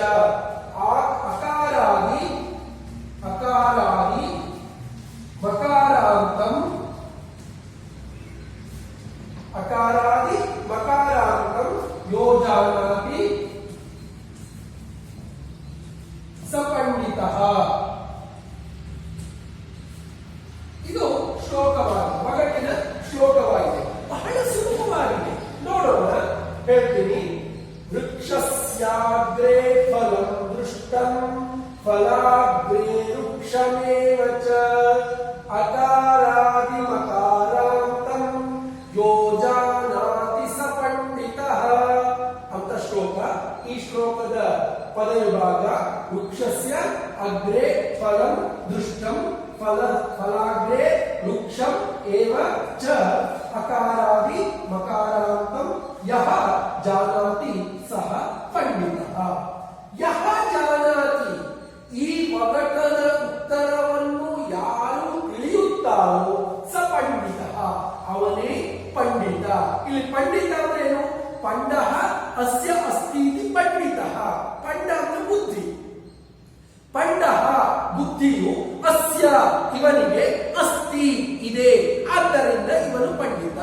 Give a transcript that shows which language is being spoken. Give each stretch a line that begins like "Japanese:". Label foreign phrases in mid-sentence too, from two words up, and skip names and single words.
Sanskrit: ಅಕಾರಾದಿ ಮಕಾರಾಂತಂ, ಅಕಾರಾದಿ ಮಕಾರಾಂತಂ ಯೋ ಜಾನಾತಿ ಸ ಪಂಡಿತಃ.
Kannada: ಇದು ಶ್ಲೋಕವಾಗಿದೆ, ಒಗಟಿನ ಶ್ಲೋಕವಾಗಿದೆ. ಬಹಳ ಸುಲಭವಾಗಿದೆ, ನೋಡೋಣ. ಹೇಳ್ತೀನಿ.
Sanskrit: ವೃಕ್ಷಸ್ಯಾಗ್ರೇ ಫಲಂ ದೃಷ್ಟಂ ಫಲಾಗ್ರೇ ವೃಕ್ಷಮೇವ ಚ. ಅಕಾರಾದಿ ಮಕಾರಾಂತಂ ಯೋ ಜಾನಾತಿ ಸ ಪಂಡಿತಃ
Kannada: ಅಂತ ಶ್ಲೋಕ. ಈ ಶ್ಲೋಕದ ಪದ ವಿಭಾಗ
Sanskrit: ವೃಕ್ಷಸ್ಯ ಅಗ್ರೇ ಫಲಂ ದೃಷ್ಟಂ ಫಲಾಗ್ರೇ ವೃಕ್ಷಂ ಏವ ಚ ಅಕಾರಾದಿ ಮಕಾರಾಂತಂ ಯಃ ಜಾನಾತಿ ಸಹ ಪಂಡಿತಃ. ಯಃ ಜಾನಾತಿ,
Kannada: ಈ ಒಗಟದ ಉತ್ತರವನ್ನು ಯಾರು ತಿಳಿಯುತ್ತಾರೋ
Sanskrit: ಸ ಪಂಡಿತಃ,
Kannada: ಅವನೇ ಪಂಡಿತ. ಇಲ್ಲಿ ಪಂಡಿತ ಅಂದ್ರೆ ಏನು?
Sanskrit: ಪಂಡಃ ಅಸ್ಯ ಅಸ್ತೀತಿ ಪಂಡಿತಃ.
Kannada: ಪಂಡ ಅಂದ್ರೆ ಬುದ್ಧಿ. ಪಂಡಃ ಬುದ್ಧಿಯು ಅಸ್ಯ ಇವನಿಗೆ ಅಸ್ತಿ ಇದೆ, ಆದ್ದರಿಂದ ಇವನು ಪಂಡಿತ.